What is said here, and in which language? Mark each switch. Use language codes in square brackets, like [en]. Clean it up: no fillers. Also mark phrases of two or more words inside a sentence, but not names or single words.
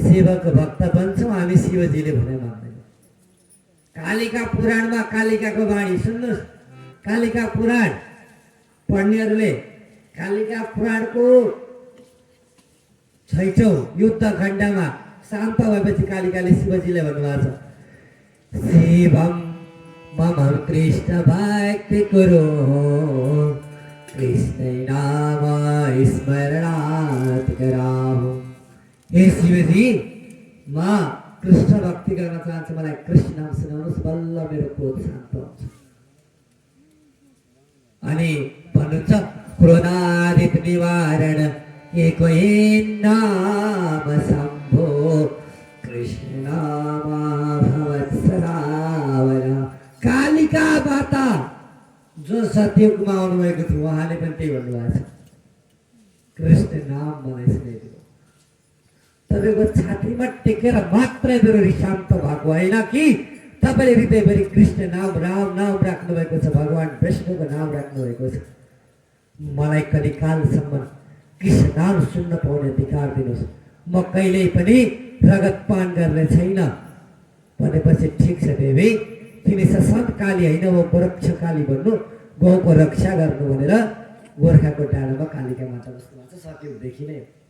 [ne] शिवको भक्त बन्छौँ हामी शिवजीले भने मान्दैन कालिका पुराणमा कालिकाको वाणी सुन्नुहोस् कालिका पुराण पढ्नेहरूले कालिका पुराणको छैठौँ युद्धखण्डमा शान्त भएपछि कालिकाले शिवजीले भन्नुभएको छ [sa] शिवम मम कृष्ण भक्ति कुरु कृष्ण नाम स्मरणात् कराहु। [ne] हे शिवजी म कृष्ण भक्ति गर्न चाहन्छु, मलाई कृष्ण नाम सुनाउनुहोस्, बल्ल मेरो क्रोध शान्त हुन्छ। अनि भन्नुहुन्छ [sa] क्रोधादित निवारण एको नाम शम्भो कृष्ण नाम भवत् सदावरा। [ne] कालिका माता जो सत्ययुगमा आउनुभएको थियो उहाँले पनि त्यही भन्नुभएको छ, कृष्ण नाम मलाई सुनाइदिनु। तपाईँको छातीमा टेकेर मात्रै मेरो रिस शान्त भएको होइन कि तपाईँले हृदयभरि कृष्ण नाम राम नाम राख्नु भएको छ, भगवान् विष्णुको नाम राख्नु भएको छ। मलाई कलिकालसम्म कृष्ण नाम सुन्न पाउने अधिकार दिनुहोस्, म कहिल्यै पनि रगत पान गर्ने छैन। भनेपछि ठिक छ देवी, तिमी सशन्त काली होइन वो गोरक्षकाली भन्नु, गाउँको रक्षा गर्नु भनेर गोर्खाको डाँडामा कालिका माता बस्नु भएको छ सत्ययुगदेखि नै।